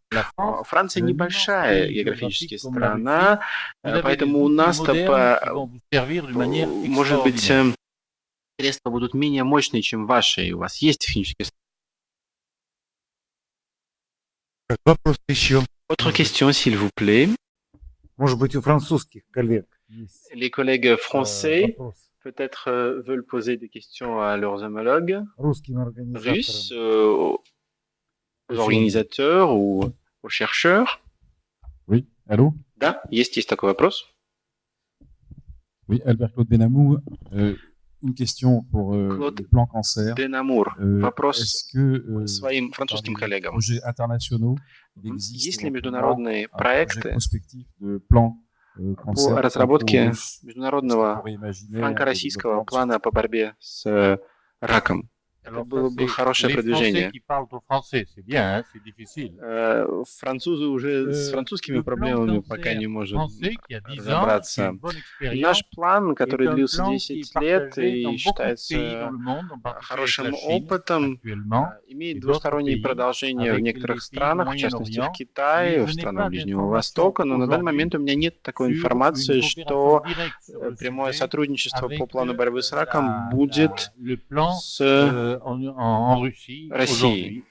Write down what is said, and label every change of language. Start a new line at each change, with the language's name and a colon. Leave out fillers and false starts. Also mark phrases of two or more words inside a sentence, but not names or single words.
Russian: Франция небольшая географически страна, поэтому у нас-то, может быть, средства будут менее мощные, чем ваши, и у вас есть технические средства. Вопрос еще.
French: Autre question, s'il vous plaît.
Russian: Может быть, у французских коллег есть
French: Les collègues français peut-être veulent poser des questions à leurs homologues
Russian: русским
French: russes.
Russian: организаторам.
French: aux organisateurs ou aux chercheurs. Oui, allô?
Russian: Да, есть такой вопрос.
French: Oui, Albert-Claude Benamou. Une question pour le plan cancer.
Russian: Денамур. Вопрос
French: Est-ce que
Russian: своим французским
French: dans les
Russian: коллегам.
French: projets internationaux, il existe
Russian: Есть ли
French: éventuellement
Russian: международные
French: un projet
Russian: проекты
French: prospectif de plan cancer
Russian: по разработке
French: franco-russe? Est-ce qu'on
Russian: международного
French: pourrait imaginer un
Russian: франко-российского
French: développement
Russian: плана по борьбе с раком? Это было бы хорошее продвижение.
French: Qui parlent au français, c'est bien, hein, c'est difficile.
Russian: Французы уже с французскими проблемами пока не может разобраться. Наш план, который длился 10 лет и считается хорошим опытом, имеет двусторонние продолжения в некоторых странах, в частности в Китае, в странах Ближнего Востока, но на данный момент у меня нет такой информации, что прямое сотрудничество по плану борьбы с раком будет с Россией.